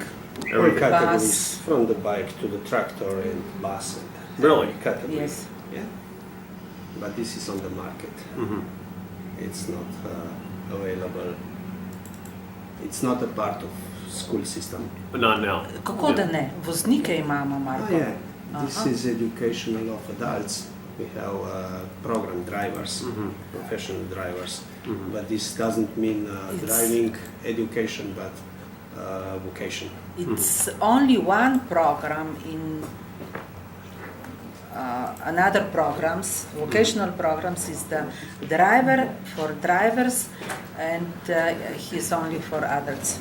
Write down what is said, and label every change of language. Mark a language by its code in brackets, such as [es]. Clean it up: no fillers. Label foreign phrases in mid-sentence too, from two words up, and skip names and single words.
[en] All categories, Bus. from the bike to the tractor and bus. And Really? every category. Yes. Yeah. But this is on the market. Mhm. It's not available. It's not a part of school system. But not now. [sl] Kako da ne? Voznike imamo, Marko. [en] Yeah. This Aha. is educational of adults. We have program drivers, professional drivers. But this doesn't mean It's- driving education, but vocation. It's only one program in another programs, vocational programs, is the driver for drivers, and he's only for adults.